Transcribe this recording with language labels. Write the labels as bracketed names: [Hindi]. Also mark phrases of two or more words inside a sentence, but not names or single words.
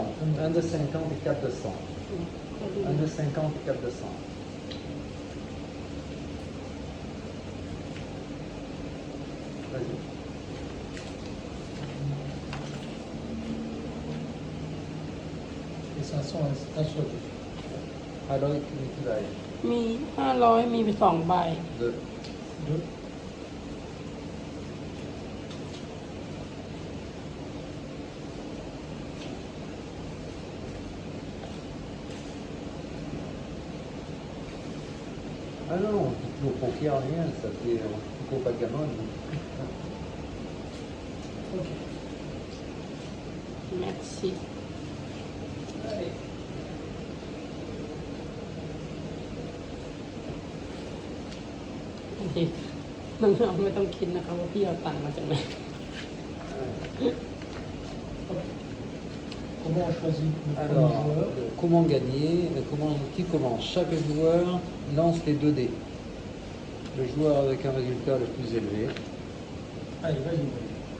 [French] 1 de 50 et 4 de 100. 1 de 50 et 4 de 100. Vas-y. Et 500 un seul. Alors, il va [Thai] มี 500 มีไป2 ใบ [French] 2. Deux. Ah non, au poker, rien, ça fait Copa Gamon. Ok. merci Allez. [Thai] นี่น้องๆไม่ต้องคิดนะคะว่าพี่เอาตังค์มาจากไหน [French] Ok. Comment on choisit le premier Alors, joueur? comment gagner qui commence? Chaque joueur lance les 2 dés. Le joueur avec un résultat le plus élevé. Allez, vas-y, vas-y.